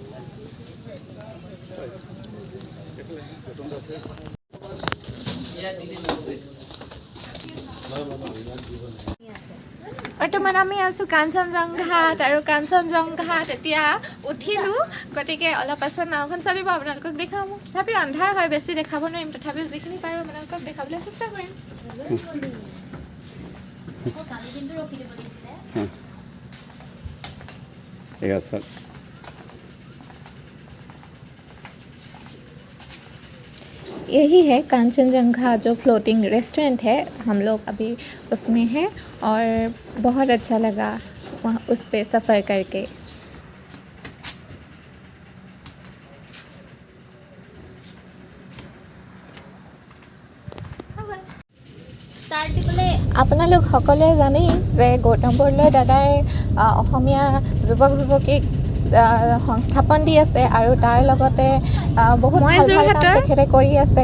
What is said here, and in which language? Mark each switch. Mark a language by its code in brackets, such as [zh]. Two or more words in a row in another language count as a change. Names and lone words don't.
[as] বৰ্তমান আমি আছোঁ কাঞ্চনজংঘাত, আৰু কাঞ্চনজংঘাত এতিয়া উঠিলোঁ। গতিকে অলপ পাছত নাওখন চলিব, আপোনালোকক দেখাম। তথাপিও আন্ধাৰ হয়, বেছি দেখাব নোৱাৰিম। তথাপিও যিখিনি পাৰোঁ আপোনালোকক দেখাবলৈ চেষ্টা কৰিম। [hi] यही है कांचनजंगा जो [en] floating restaurant [hi] है। हम लोग अभी उसमें हैं और बहुत अच्छा लगा वहाँ उस पे सफ़र करके। [as] আপোনালোক সকলোৱে জানেই যে গৌতম বৰদলৈ দাদাই অসমীয়া যুৱক যুৱতীক সংস্থাপন দি আছে, আৰু তাৰ লগতে বহুত ভাল ভাল কাম তেখেতে কৰি আছে।